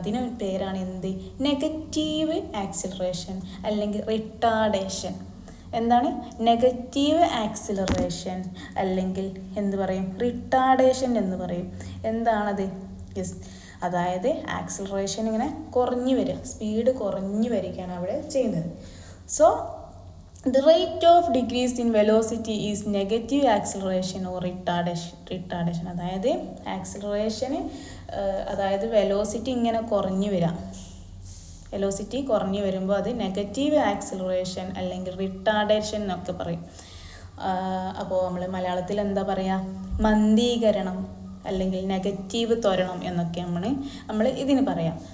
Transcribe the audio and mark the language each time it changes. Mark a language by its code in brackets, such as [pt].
[ml] അതിന് പേരാണ് എന്ത്? നെഗറ്റീവ് ആക്സിലറേഷൻ അല്ലെങ്കിൽ റിട്ടാർഡേഷൻ. എന്താണ്? നെഗറ്റീവ് ആക്സിലറേഷൻ അല്ലെങ്കിൽ എന്ത് പറയും? റിട്ടാർഡേഷൻ എന്ന് പറയും. എന്താണത്? യെസ്, അതായത് ആക്സിലറേഷൻ ഇങ്ങനെ കുറഞ്ഞു വരിക, സ്പീഡ് കുറഞ്ഞു വരികയാണ് അവിടെ ചെയ്യുന്നത്. So [en] The rate of decrease in velocity is negative acceleration or retardation. [ml] അതായത് ആക്സിലറേഷന് അതായത് വെലോസിറ്റി ഇങ്ങനെ കുറഞ്ഞു വരാം. വെലോസിറ്റി കുറഞ്ഞു വരുമ്പോൾ അത് നെഗറ്റീവ് ആക്സിലറേഷൻ അല്ലെങ്കിൽ റിട്ടാർഡേഷൻ എന്നൊക്കെ പറയും. അപ്പോൾ നമ്മൾ മലയാളത്തിൽ എന്താ പറയുക, മന്ദീകരണം അല്ലെങ്കിൽ നെഗറ്റീവ് ത്വരണം എന്നൊക്കെ നമ്മൾ ഇതിന് പറയാം.